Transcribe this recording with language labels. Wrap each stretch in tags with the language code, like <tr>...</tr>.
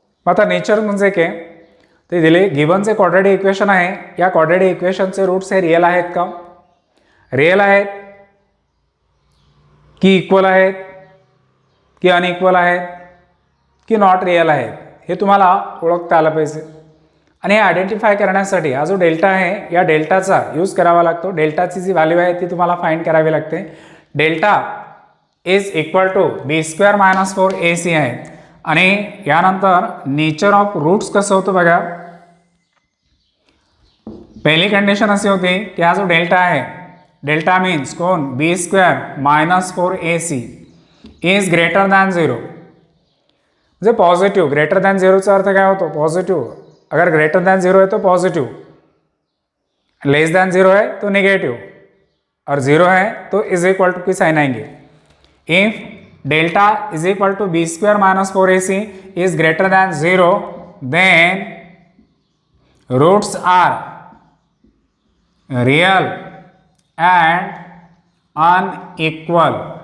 <mr>आता नेचर म्हणजे काय ते दिले. गिवन जे क्वाड्रॅटिक इक्वेशन आहे या क्वाड्रॅटिक इक्वेशनचे रूट्स हे रिअल आहेत का, रिअल आहेत की इक्वल आहेत की अनइक्वल आहेत की नॉट रिअल आहेत हे तुम्हाला ओळखता आलं पाहिजे. आणि हे आयडेंटिफाय करण्यासाठी हा जो डेल्टा आहे या डेल्टाचा यूज करावा लागतो. डेल्टाची जी व्हॅल्यू आहे ती तुम्हाला फाइंड करावी लागते. Delta is equal to b² - 4ac आहे. आणि यानंतर नेचर ऑफ रूट्स कसं होतं बघा. पहिली कंडिशन अशी होती की हा जो डेल्टा आहे डेल्टा मीन्स कोण b² - 4ac is greater than 0. म्हणजे पॉझिटिव्ह. ग्रेटर दॅन 0चा अर्थ काय होतो, पॉझिटिव्ह.</mr> <hi>अगर ग्रेटर दॅन 0 है तो पॉजिटिव, लेस दॅन 0 है तो नेगेटिव और 0 है तो इज इक्वल टू की साइन आएंगे.</hi> <en>If delta is equal to b² - 4ac is greater than 0 then roots are real and unequal.</en>